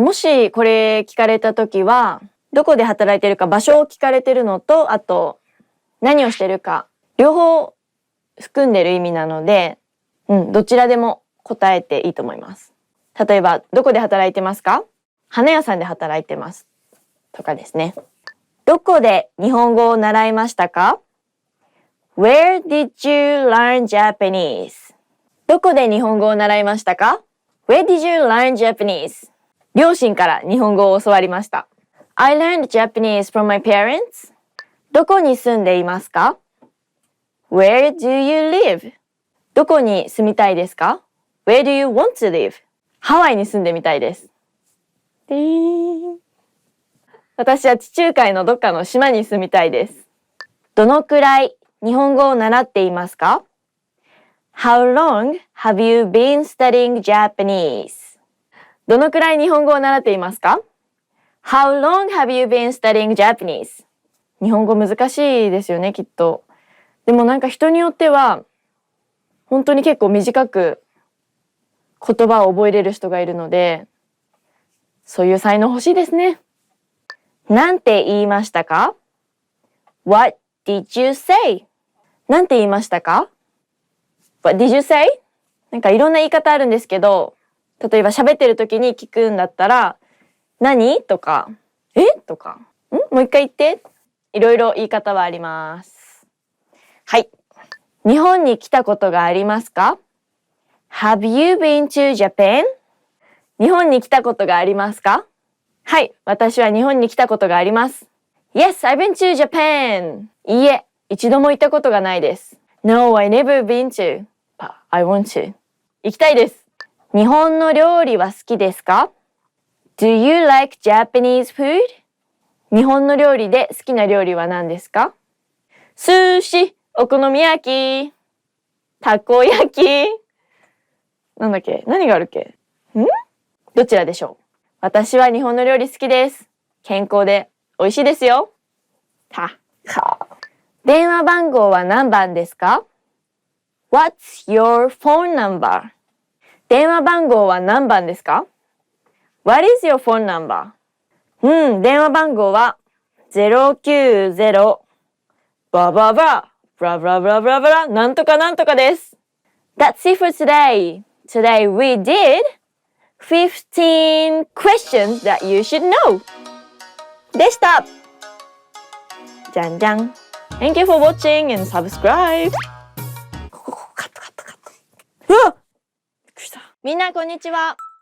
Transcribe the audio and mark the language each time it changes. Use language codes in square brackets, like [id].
[ja] もしこれ聞かれたときは、どこで働いているか場所を聞かれているのと、あと何をしているか、両方含んでいる意味なので、どちらでも答えていいと思います。例えば、どこで働いてますか？花屋さんで働いてます。とかですね。どこで日本語を習いましたか？ [en] Where did you learn Japanese? [ja] どこで日本語を習いましたか？ [en] Where did you learn Japanese? [ja] 両親から日本語を教わりました。 [en] I learned Japanese from my parents. [ja] どこに住んでいますか？ [en] Where do you live? [ja] どこに住みたいですか？ [en] Where do you want to live? [ja] ハワイに住んでみたいです。私は地中海のどっかの島に住みたいです。どのくらい日本語を習っていますか？ [en] How long have you been studying Japanese? [ja] どのくらい日本語を習っていますか？ [en] How long have you been studying Japanese? [ja] 日本語難しいですよね、きっと。でもなんか人によっては、本当に結構短く言葉を覚えれる人がいるので、そういう才能欲しいですね。なんて言いましたか？ [en] What did you say? [ja] なんて言いましたか？ [en] What did you say? [ja] なんかいろんな言い方あるんですけど、例えば喋ってる時に聞くんだったら、何？とか、え？とか、もう一回言って。いろいろ言い方はあります。はい。日本に来たことがありますか？ [en] Have you been to Japan? [ja] 日本に来たことがありますか？はい。私は日本に来たことがあります。 [en] Yes, I've been to Japan. [ja] いいえ、一度も行ったことがないです。 [en] No, I never been to. But I want to. [ja] 行きたいです。日本の料理は好きですか？ [en] Do you like Japanese food? [ja] 日本の料理で好きな料理は何ですか？寿司、お好み焼き、たこ焼き。なんだっけ？何があるっけ？どちらでしょう？私は日本の料理好きです。健康で美味しいですよ。電話番号は何番ですか？ [en] What's your phone number? [ja] 電話番号は何番ですか？ [en] What is your phone number? [ja] 電話番号は090バババブラブラブラブラブラなんとかなんとかです。 [en] That's it for today. Today we did 15 questions that you should know. [ja] でした。じゃんじゃん。 [en] Thank you for watching and subscribe. [ja] カット。うわっ！びっくりした。みんなこんにちは。